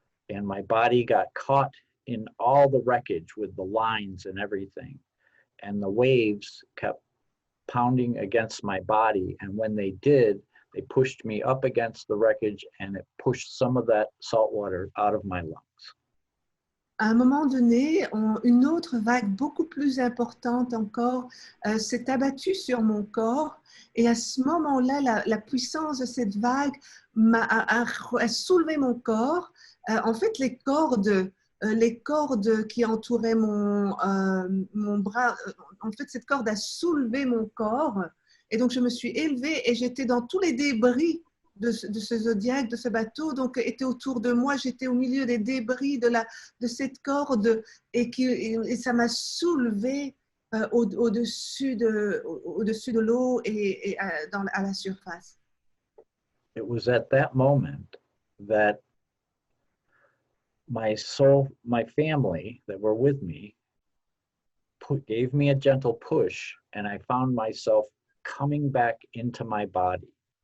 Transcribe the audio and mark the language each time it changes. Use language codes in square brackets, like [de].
[en] And my body got caught in all the wreckage with the lines and everything. And the waves kept pounding against my body. And when they did, they pushed me up against the wreckage and it pushed some of that salt water out of my lungs. [fr] À un moment donné, une autre vague beaucoup plus importante encore s'est abattue sur mon corps. Et à ce moment-là, la puissance de cette vague a soulevé mon corps. En fait, les cordes qui entouraient mon bras, en fait, cette corde a soulevé mon corps. Et donc, je me suis élevée et j'étais dans tous les débris de ce zodiaque, de ce bateau, donc était autour de moi, j'étais au milieu des débris de cette corde et ça m'a soulevé au-dessus de l'eau et à la surface. [en] It was at that moment that my family that were with me gave me a gentle push and I found myself coming back into my body.